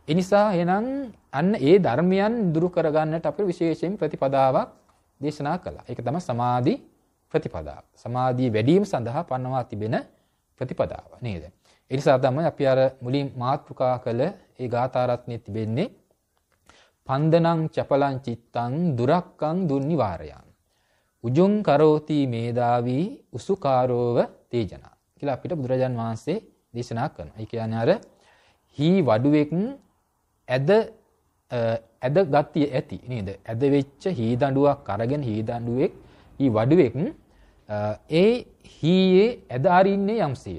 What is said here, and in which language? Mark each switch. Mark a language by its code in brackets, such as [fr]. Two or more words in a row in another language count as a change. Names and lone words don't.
[si] ඒ නිසා එහෙනම් අන්න ඒ ධර්මයන් දුරු කරගන්නට අපිට විශේෂයෙන් ප්‍රතිපදාවක් දේශනා කළා. ඒක තමයි සමාධි ප්‍රතිපදාව. සමාධිය වැඩි වීම සඳහා පන්වා තිබෙන ප්‍රතිපදාව නේද? ඒ නිසා තමයි අපි අර මුලින් මාතෘකා කළ ඒ ගාථා රත්නයේ තිබෙන්නේ [pi] පන්දනං චපලං චිත්තං දුරක්කං දුන්නිවාරයං උජුං කරෝති මේදාවි උසුකාරෝව තේජනා [si] කියලා අපිට බුදුරජාන් වහන්සේ දේශනා කරනවා. ඒ කියන්නේ අර හී වඩුවෙක් ඇද ගතිය ඇති නේද? ඇද වෙච්ච හී දඬුවක් අරගෙන හී දඬුවෙක් හී වඩුවෙක් ඒ හීයේ ඇද අරින්නේ යම්සේද?